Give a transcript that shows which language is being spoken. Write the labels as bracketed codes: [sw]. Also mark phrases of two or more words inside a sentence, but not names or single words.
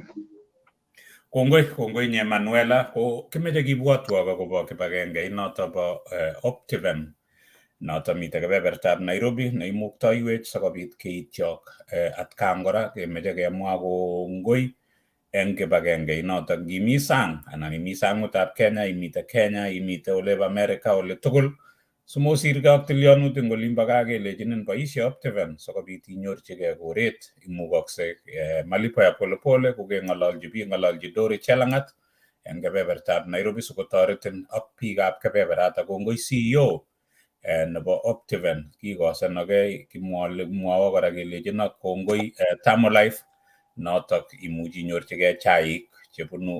[kln] Kongoi nye Manuela ko kimeche kibwatwok akobo kibagenge noto bo Optiven noto mite kebebertab Nairobi neimuktoiwech sikobit keityok atkan kora kemeche kemwa kongoi eng kibagenge noto ngimi sang anan imi sangutab Kenya, imite Kenya, imite oleb America, ole tugul simosirgei ak tilyanutik eng olimbo gaa kelechinin boisie Optiven sikobit inyorchigei koret imukoksei [sw] malipo ya polepole [kln] kokeng'ololji biik ng'ololji Dori Chelangat eng kebebertab Nairobi sikotoretin ak biikab kebeberatak. Kongoi CEO nebo Optiven kikosenogei kimwowo kora kelechino kongoi Thermolife notok imuchi inyorchigei chaik chebunu